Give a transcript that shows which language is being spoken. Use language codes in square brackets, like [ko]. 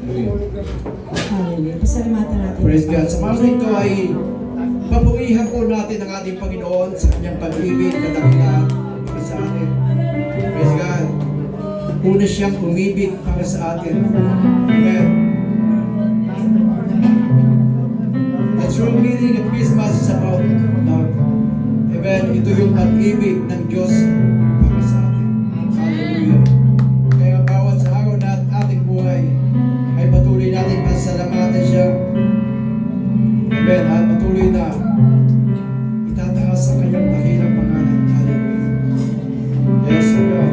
[tl] Hallelujah. Pasalamatan natin. [en] Praise God. [tl] Sa mga ito ay papurihan po natin ang ating Panginoon sa kanyang pag-ibig na dakilan para sa atin. [en] Praise God. [tl] Una siyang umibig para sa atin. Amen. [en] The true meaning of Christmas is about love. Amen. [tl] Ito yung pag-ibig ng Diyos para sa atin. Hallelujah. Kaya bawat sa araw na ating buhay ay patuloy natin pasalamatan siya. Amen. At patuloy na itataas sa kanyang dakilang pangalan. Hallelujah. [en] Yes, God.